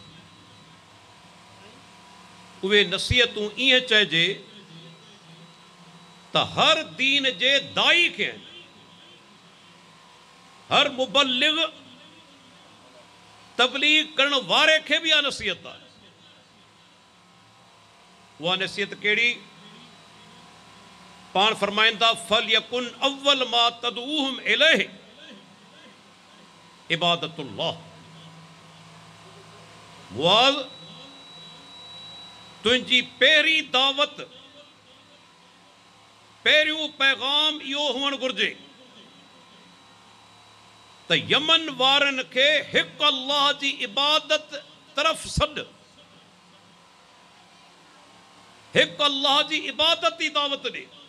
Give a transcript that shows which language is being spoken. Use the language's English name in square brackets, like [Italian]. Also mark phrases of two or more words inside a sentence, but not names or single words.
[Sindhi] उहे नसीहतूं ईअं चइजे त हर दीन जे दाई खे हर मुबल्लिग तबलीग करण वारे खे भी आ नसीहत आहे। वह नसीहत केड़ी? पान फरमाइंदा [Arabic] فليكن أول ما تدعوهم إليه عبادة الله. [Sindhi] मुआज़, तुंहिंजी पहिरीं दावत, पहिरियों पैगाम इहो हुअणु घुर्जे त यमन वारनि खे हिकु अल्लाह जी इबादत तरफ़ सॾ, हिकु अल्लाह जी इबादत जी दावत ॾे।